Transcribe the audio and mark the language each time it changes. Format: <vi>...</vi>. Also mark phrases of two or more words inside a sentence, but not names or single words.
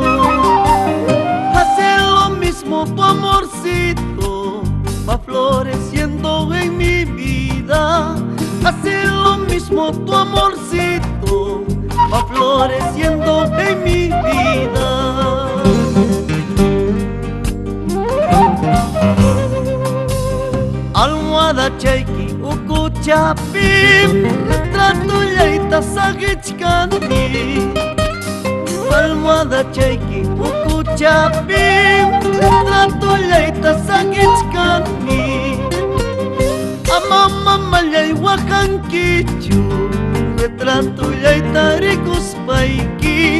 <es>Hace lo mismo tu amorcito, va floreciendo en mi vida. Hace lo mismo tu amorcito, va floreciendo en mi vida.</es> <qu>Almohada chaiki ukuchapim, retrato yaita sagichkani. Almohada chaiki ukuchapim, retrato yaita sagichkani. Amama malay wakankichu, retrato yaita rikuspaiki.</qu>